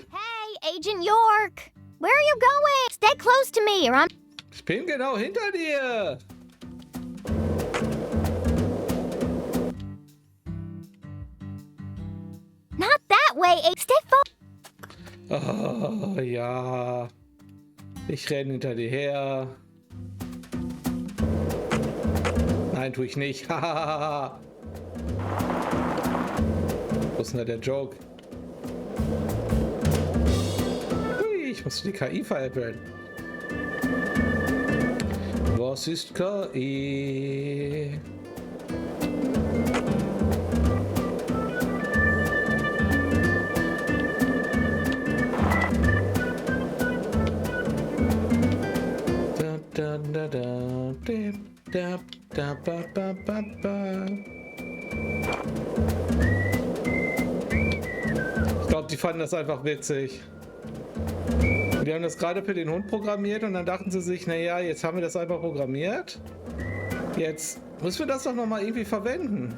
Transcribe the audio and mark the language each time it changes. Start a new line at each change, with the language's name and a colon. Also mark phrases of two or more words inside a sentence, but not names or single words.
English: Hey, Agent York. Where are you going? Stay close to me or I'm...
German: Ich bin genau hinter dir.
English: Not that way. Stay
German: Oh, ja. Ich renne hinter dir her. Nein, tue ich nicht. Hahaha. Wo ist denn da der Joke? Hui, ich muss die KI veräppeln. Was ist KI? Da, da, da, da, da, ba, ba, ba, ba. Ich glaube, die fanden das einfach witzig. Die haben das gerade für den Hund programmiert und dann dachten sie sich, naja, jetzt haben wir das einfach programmiert. Jetzt müssen wir das doch nochmal irgendwie verwenden.